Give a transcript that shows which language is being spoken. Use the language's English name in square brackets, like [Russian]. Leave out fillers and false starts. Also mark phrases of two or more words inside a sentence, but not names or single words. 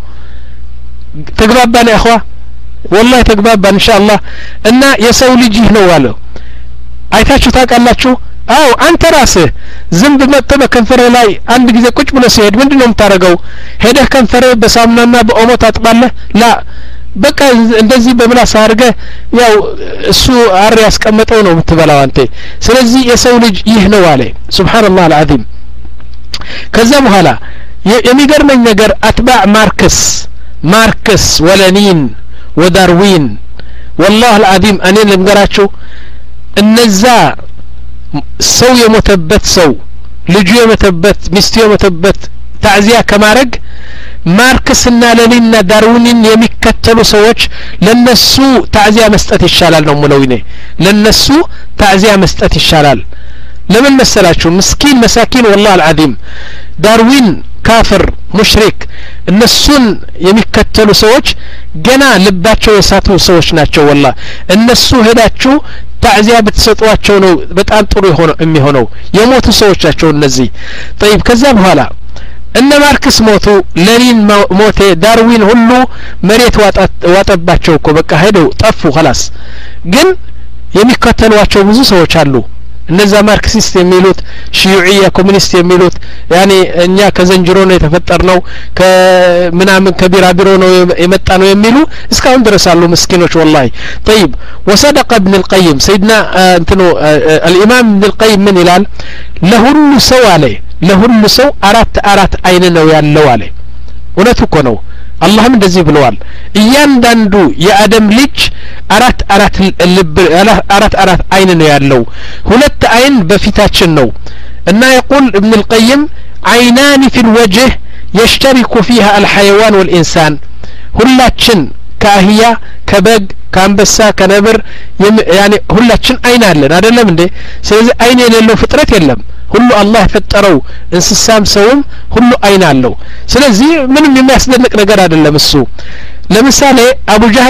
[Amharic] ተግባባን [Arabic] يا خوا والله [Amharic] ተግባባን ኢንሻአላህ እና የሰው ልጅ ነው አለው አይታችሁ ታውቃላችሁ አው አንተ ራስህ ዝንብ መጥቶ በከንፈር ላይ አንድ ጊዜ ቁጭ ብሎ ሲሄድ ምንድነው የምታረገው ሄደህ ከንፈር በሳሙናና በኦሞ ታጥባለህ ላ በቃ እንደዚህ በምላስ አርገ ያው እሱ አር ያስቀመጠው ነው የምትበላው አንተ ስለዚህ የሰው ልጅ ይህ ነው አለ [Arabic] سبحان الله العظيم [Amharic] ከዛ በኋላ የሚገርመኝ ነገር [Arabic] أتباع ماركس ولينين وداروين والله العظيم [Amharic] እኔ ልንገራችሁ እነዛ ሰው የሞተበት ሰው ልጁ የሞተበት ሚስቱ የሞተበት ታዕዚያ ከማረግ ማርክስና ለኒንና ዳርዊንን የሚከተሉ ሰዎች ለነሱ ታዕዚያ መስጠት ይሻላል ነው ሙለውኔ ለነሱ ታዕዚያ መስጠት ይሻላል ለምን መሰላችሁ ምስኪን መሳኪን [Arabic] والله العظيم [Amharic] ዳርዊን [Arabic] كافر مشرك [Amharic] እነሱን የሚከተሉ ሰዎች ገና ልባቸው የሳቱ ሰዎች ናቸው والله እነሱ ሄዳችሁ ታዕዚያ በተሰጧቸው ነው በጣም ጥሩ የሚሆነው የሞቱ ሰዎች ናቸው እነዚህ طيب ከዛ በኋላ እነ ማርክስ ሞቱ ለኒን ሞተ ዳርዊን ሁሉ መሬት ዋጠባቸው እኮ በቃ ሄደው ጠፉ خلاص ግን የሚከተሏቸው ብዙ ሰዎች አሉ እነዛ ማርክሲስት የሚሉት ሺዩዒያ ኮሙኒስት የሚሉት ያኔ እኛ ከዘንጅሮ ነው የተፈጠርነው ከምናምን ከቢራቢሮ ነው የመጣ ነው የሚሉ እስካሁን ድረስ አሉ ምስኪኖች [Arabic] والله طيب وصدق ابن القيم سيدنا انتو الامام ابن القيم من [Amharic] ይላል ለሁሉ ሰው አለ ለሁሉ ሰው አራት አይን ነው ያለው አለ እውነቱ እኮ ነው አላህም እንደዚህ ብለዋል እያንዳንዱ የአደም ልጅ አራት አይን ነው ያለው ሁለት አይን በፊታችን ነው እና [Arabic] يقول ابن القيم عينان في الوجه يشترك فيها الحيوان والإنسان [Amharic] ሁላችን ካህያ ከበግ ካንበሳ ከነብር ያኒ ሁላችን አይን አለን አይደለም እንዴ ስለዚህ አይን የሌለው ፍጥረት የለም ሁሉ አላህ ፈጠረው እንስሳም ሰውም ሁሉ አይን አለው ስለዚህ ምንም የሚያስደንቅ ነገር አይደለም እሱ ለምሳሌ አቡ ጀህል